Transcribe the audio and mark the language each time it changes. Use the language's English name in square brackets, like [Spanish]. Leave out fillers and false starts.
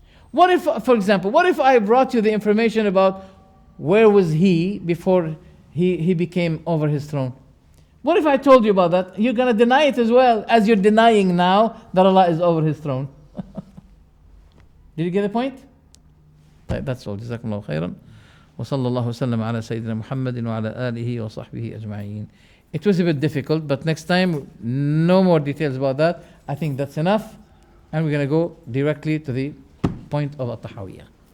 [English] What if, for example, I brought you the information about where was He before He became over His throne? What if I told you about that? You're going to deny it as well as you're denying now that Allah is over His throne. Did you get the point? That's all. Jazakumullahu khairan. [Arabic] وصلى الله وسلم على سيدنا محمد وعلى آله وصحبه أجمعين. [English] It was a bit difficult, but next time, no more details about that. I think that's enough. And we're going to go directly to the point of At-Tahawyah.